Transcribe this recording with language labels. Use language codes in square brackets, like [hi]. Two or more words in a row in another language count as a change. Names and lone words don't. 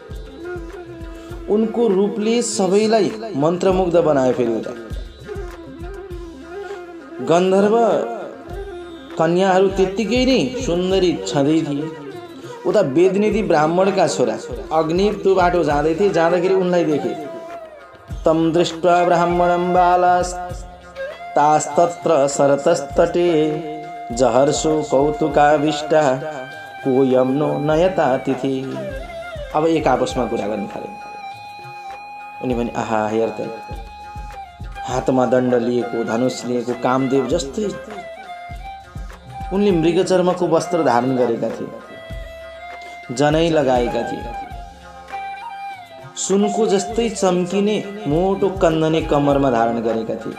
[ne] उनको रूपले सबैलाई मन्त्रमुग्ध बनायो। फेरि उता गन्धर्व कन्याहरू त्यत्तिकै नै सुन्दरी छँदै थिए। उता वेदनिधि ब्राह्मणका छोरा अग्निप त्यो बाटो जाँदै थिए। जाँदाखेरि उनलाई देखे। [sa] तम दृष्ट्वा ब्राह्मणं बालास्तास्तत्र सरतस्तटे जहर्षो कौतुकाविष्टा कोयम नो नयतातिथि। [ne] अब एक आपसमा कुरा गर्न थाले। उनी भने आहा हेर त, हातमा दण्ड लिएको, धनुष लिएको कामदेव जस्तै। उनले मृगचर्मको वस्त्र धारण गरेका थिए, जनै लगाएका थिए, सुनको जस्तै चम्किने मोटो कन्दने कम्मरमा धारण गरेका थिए।